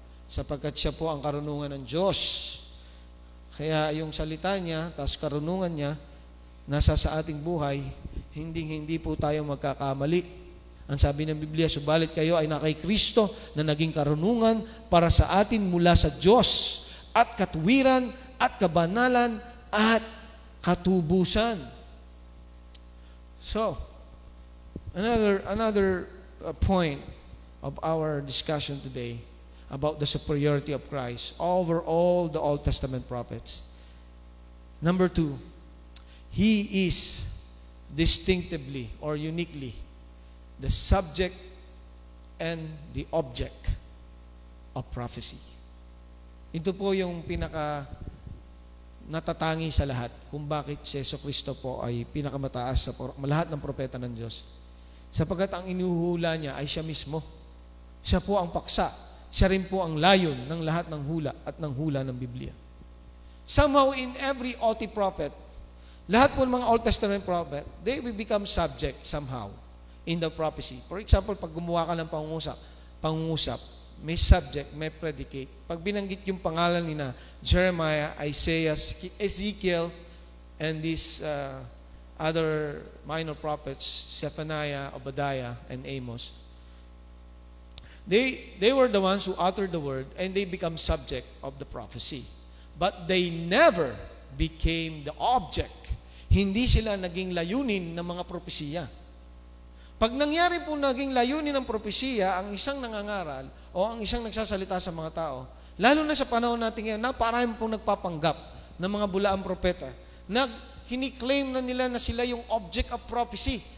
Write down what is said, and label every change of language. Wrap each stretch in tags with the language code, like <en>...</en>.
<tl>Sapagkat siya po ang karunungan ng Diyos. Kaya yung salita niya, tas karunungan niya, nasa sa ating buhay, hindi po tayo magkakamali. Ang sabi ng Biblia, subalit kayo ay na kay Kristo na naging karunungan para sa atin mula sa Diyos at katuwiran at kabanalan at katubusan.</tl> <en>So, another point of our discussion today about the superiority of Christ over all the Old Testament prophets. Number 2, He is distinctively or uniquely the subject and the object of prophecy.</en> <tl>Ito po yung pinaka natatangi sa lahat kung bakit si Jesucristo po ay pinakamataas sa lahat ng propeta ng Diyos. Sapagkat ang inuhula niya ay siya mismo. Siya po ang paksa. Siya rin po ang layon ng lahat ng hula at ng hula ng Biblia.</tl> <en>Somehow in every OT prophet,</en> <tl>lahat po ng mga Old Testament prophet,</tl> <en>they will become subject somehow in the prophecy. For example,</en> <tl>pag gumawa ka ng pangungusap, may subject, may predicate. Pag binanggit yung pangalan ni na</tl> <en>Jeremiah, Isaiah, Ezekiel, and these other minor prophets, Zephaniah, Obadiah, and Amos, they were the ones who uttered the word and they become subject of the prophecy. But they never became the object.</en> <tl>Hindi sila naging layunin ng mga propesiya. Pag nangyari po naging layunin ng propesiya, ang isang nangangaral o ang isang nagsasalita sa mga tao, lalo na sa panahon natin ngayon, naparami pong nagpapanggap ng mga bulaang propeta, kiniklaim na nila na sila yung</tl> <en>object of prophecy.</en>